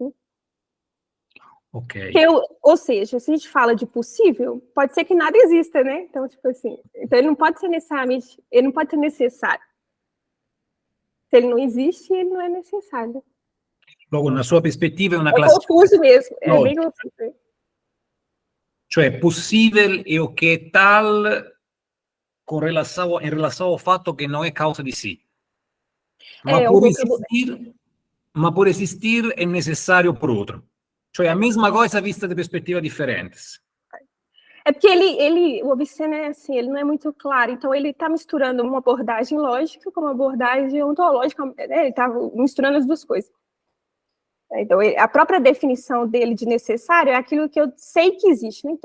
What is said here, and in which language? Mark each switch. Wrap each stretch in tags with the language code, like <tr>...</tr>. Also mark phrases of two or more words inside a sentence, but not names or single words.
<pt>Né? Ok. Ou seja, se a gente fala de possível, pode ser que nada exista, né? Então, tipo assim, então ele não pode ser necessariamente, ele não pode ser necessário. Se ele não existe, ele não é necessário. Logo, na sua perspectiva</pt> <it>è una classificazione.</it> <pt>É confuso mesmo, é bem confuso.</pt> <it>Cioè, possibile è o che è tal in relazione al fatto che non è causa di sì. Ma può esistere è necessario per altro. Cioè,</it> <pt>a mesma coisa vista de perspectivas diferentes. É porque o Avicena é assim, ele não é muito claro, então ele está misturando uma abordagem lógica com uma abordagem ontológica, né? Ele está misturando as duas coisas. Então, a própria definição dele de necessário é aquilo que eu sei que existe, né?</pt>